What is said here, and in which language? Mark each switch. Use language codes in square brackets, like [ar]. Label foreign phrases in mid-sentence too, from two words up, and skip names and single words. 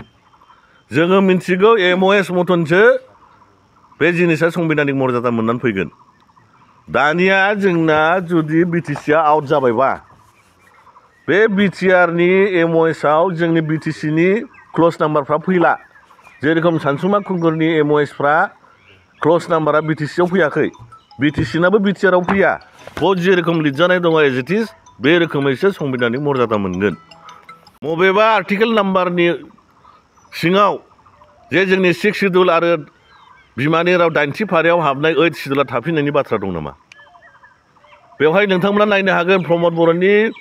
[brx] जोङो मिन्थिगौ एमअएस मतनसो बे जिनिसा संबिधानिक मर्यादा मोननानै फैगोन दानिया जोंना जुदि बिटिसिया आउट जाबायबा बे बिटिआरनि एमअएसआव जोंनि बिटिसिनि [en] clause number [brx] फैला जेरखम सानसुमा खुंगुरनि एमअएसफ्रा [en] clause number [brx] बिटिसियाव फैयाखै बिटिसिनाबो बिटिआरआव फैया बहुत जेरखम लिरजानाय दङ [en] as it is [brx] बे रोखोमैसो संबिधानिक मर्यादा मोनगोन बबेबा [en] article number [brx] सिङाव जे जोंनि 6 शिड्युल आरो बिमानि राव 8थि फारियाव हाबनाय 8 शिड्युला थाफिननायनि बाथ्रा दं नामा बेवहाय नोंथांमोना नायनो हागोन प्रमद बर'नि